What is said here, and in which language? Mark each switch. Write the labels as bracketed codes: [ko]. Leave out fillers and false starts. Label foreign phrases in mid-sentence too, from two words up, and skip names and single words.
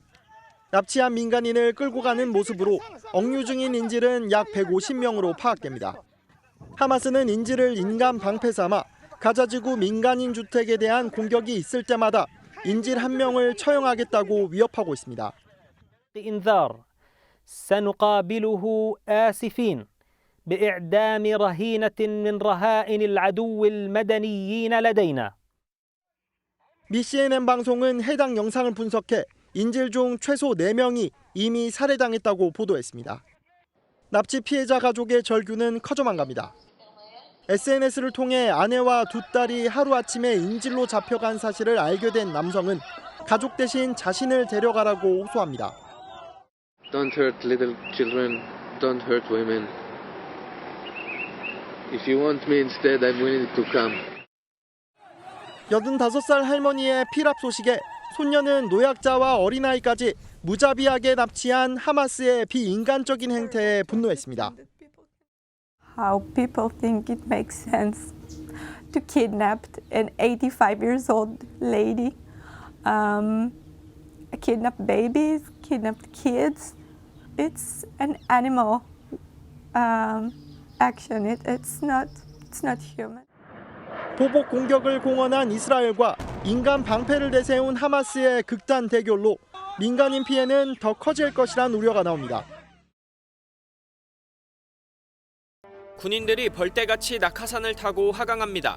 [ko] 납치한 민간인을 끌고 가는 모습으로 억류 중인 인질은 약 150명으로 파악됩니다. 하마스는 인질을 인간 방패 삼아 가자지구 민간인 주택에 대한 공격이 있을 때마다 인질 한 명을 처형하겠다고 위협하고 있습니다. [ar] إنذار سنقابله آسفين بإعدام رهينة من رهائن العدو المدنيين لدينا. [ko] 미 CNN 방송은 해당 영상을 분석해 인질 중 최소 4명이 이미 살해당했다고 보도했습니다. 납치 피해자 가족의 절규는 커져만 갑니다. SNS를 통해 아내와 두 딸이 하루아침에 인질로 잡혀간 사실을 알게 된 남성은 가족 대신 자신을 데려가라고 호소합니다. [en] Don't hurt little children, don't hurt women. If you want me instead, I'm willing to come. [ko] 85살 할머니의 피랍 소식에 손녀는 노약자와 어린아이까지 무자비하게 납치한 하마스의 비인간적인 행태에 분노했습니다. [en] How people think it makes sense to kidnap an 85 years old lady, kidnap babies, kidnap kids. It's an animal action. It's not human. [ko] 보복 공격을 공언한 이스라엘과 인간 방패를 내세운 하마스의 극단 대결로 민간인 피해는 더 커질 것이란 우려가 나옵니다. 군인들이 벌떼같이 낙하산을 타고 하강합니다.